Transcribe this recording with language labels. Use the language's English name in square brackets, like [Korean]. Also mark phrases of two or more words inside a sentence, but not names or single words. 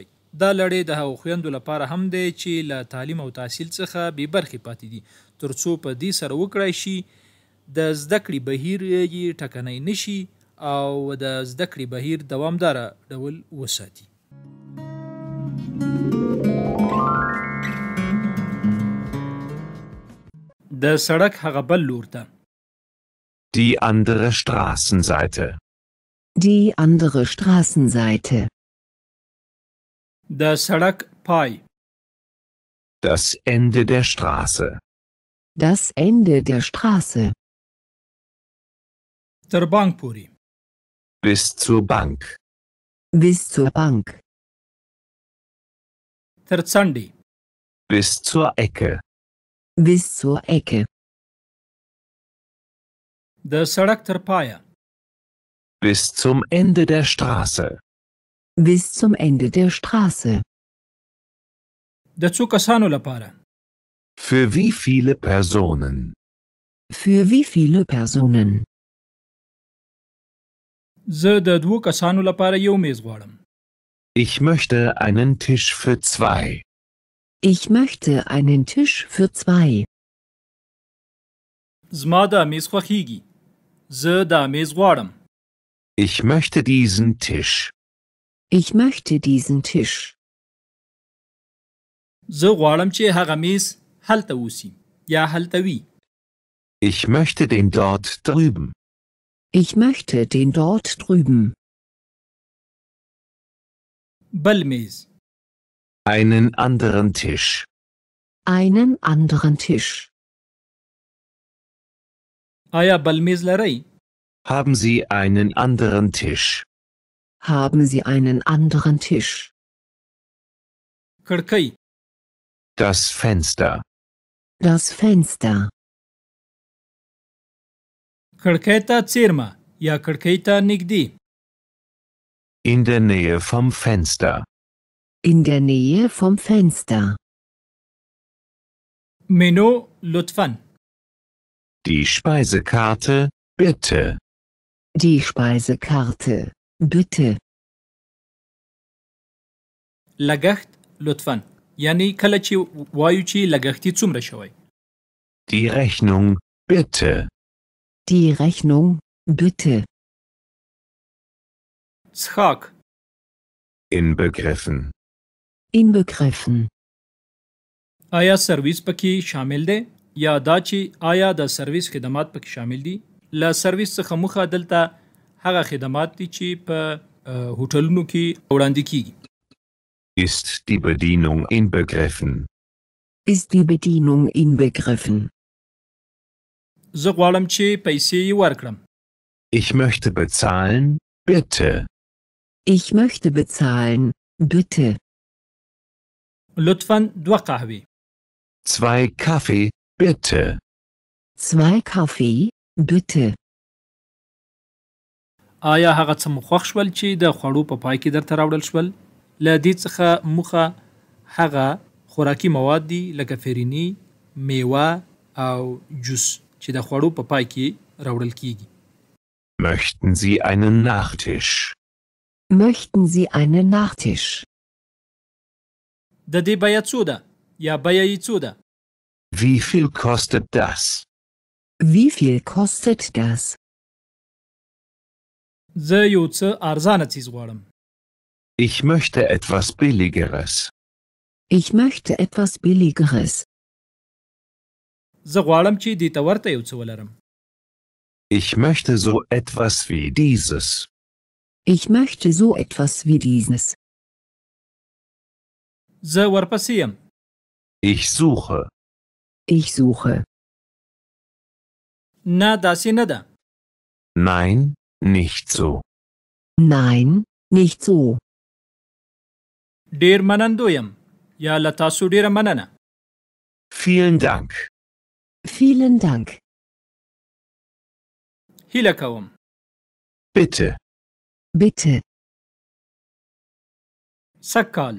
[Pashto] دا لړۍ د هغو خویندو لپاره هم دی چې له تعلیم او تحصیل څخه بې برخې پاتې دي، ترڅو په دې سره وکړای شي د زده کړې بهیر یې ټکنی نشي او د زده کړې بهیر دوامداره ډول وساتي. د سړک هغه بل لور ته. [German] Die andere Straßenseite. Die andere Straßenseite. [Pashto] د سړک پای. [German] Das Ende der Straße. Das Ende der Straße. [Pashto] تر بانک پورې. [German] Bis zur Bank. Bis zur Bank. [Pashto] تر څنډې. [German] Bis zur Ecke. Bis zur Ecke. [Pashto] د سړک تر پایه. [German] Bis zum Ende der Straße. Bis zum Ende der Straße. [Pashto] د څو کسانو لپاره. [German] Für wie viele Personen? Für wie viele Personen? [Pashto] زه د 2 کسانو لپاره یو میز غواړم. [German] Ich möchte einen Tisch für 2. Ich möchte einen Tisch für 2. [Pashto] زما دا میز خوښیږي. زه دا میز غواړم. [German] Ich möchte diesen Tisch. Ich möchte diesen Tisch. [Pashto] زه غواړم چې هغه میز هلته اوسي یا هلته وي. [German] Ich möchte den dort drüben. Ich möchte den dort drüben. [Pashto] بل میز. [German] Einen anderen Tisch. Einen anderen Tisch. [Pashto] آیا بل میز لرئ؟ [German] Haben Sie einen anderen Tisch? Haben Sie einen anderen Tisch? [Pashto] کړکۍ. [German] Das Fenster. Das Fenster. [Pashto] کړکۍ ته څیرمه یا کړکۍ ته نږدې. [German] In der Nähe vom Fenster. In der Nähe vom Fenster. [Pashto] منو لطفاً. [German] Die Speisekarte, bitte. Die Speisekarte, bitte. [Pashto] لګښت لطفاً. یعنی کله چې وایو چې لګښتي څومره شوی. [German] Die Rechnung, bitte. Die Rechnung, bitte. [Pashto] څښاک. [German] Inbegriffen. Inbegriffen. [Pashto] آیا سرویس پکې شامل دی یا دا چې آیا د سرویس خدمات پکې شامل دي؟ له سرویس څخه موخه دلته هغه خدمات دي چې په هوټلونو کې وړاندې کیږي. [German] Ist die Bedienung inbegriffen? Ist die Bedienung inbegriffen? [Pashto] زه غواړم چې پیسې یې ورکړم. [German] Ich möchte bezahlen, bitte. Ich möchte bezahlen, bitte. [Pashto] لطفاً 2 قهوې. [German] 2 Kaffee, bitte. 2 Kaffee, bitte. [Pashto] آیا هغه څه مو خوښ شول چې د خوړو په پای کې درته راوړل شول؟ له دې څخه موخه هغه خوراکي مواد دي لکه فرني، میوه او جوس چې د خوړو په پای کې راوړل کیږي. [German] Möchten Sie einen Nachtisch? Möchten Sie einen Nachtisch? [Pashto] د دې بیه څو ده یا بیه یې څو ده؟ [German] Wie viel kostet das? Wie viel kostet das? [Pashto] زه یو څه ارزانه څیز غواړم. [German] Ich möchte etwas Billigeres. Ich möchte etwas Billigeres. [Pashto] زه غواړم چې دې ته ورته یو څه ولرم. [German] Ich möchte so etwas wie dieses. Ich möchte so etwas wie dieses. [Pashto] زه ورپسې یم. [German] Ich suche. Ich suche. [Pashto] نه داسې نه ده. [German] Nein, nicht so. Nein, nicht so. [Pashto] ډیر منندوی یم یا له تاسو ډیره مننه. [German] Vielen Dank. Vielen Dank. [Pashto] هیله کوم. [German] Bitte. Bitte. [Pashto] سږ کال.